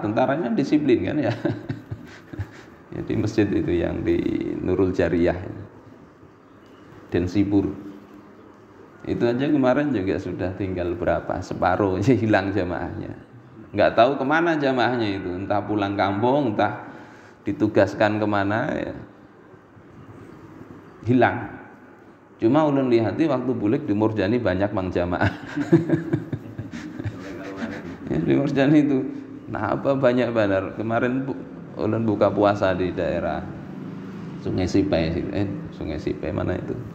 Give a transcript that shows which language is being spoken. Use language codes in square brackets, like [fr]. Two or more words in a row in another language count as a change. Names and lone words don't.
[id] Tentaranya disiplin kan ya. Ya di masjid itu yang di Nurul Jariyah. Densipur. Itu aja kemarin juga sudah tinggal berapa, separuh aja hilang jamaahnya. Nggak tahu kemana jamaahnya itu, entah pulang kampung, entah ditugaskan kemana, ya. Hilang. [bjn] Cuma ulun lihati waktu bulik di Murjani banyak mang jamaah. Ya, di Murjani itu, nah apa banyak benar. [id] Kemarin ulun buka puasa di daerah Sungai Sipai, Sungai Sipai mana itu?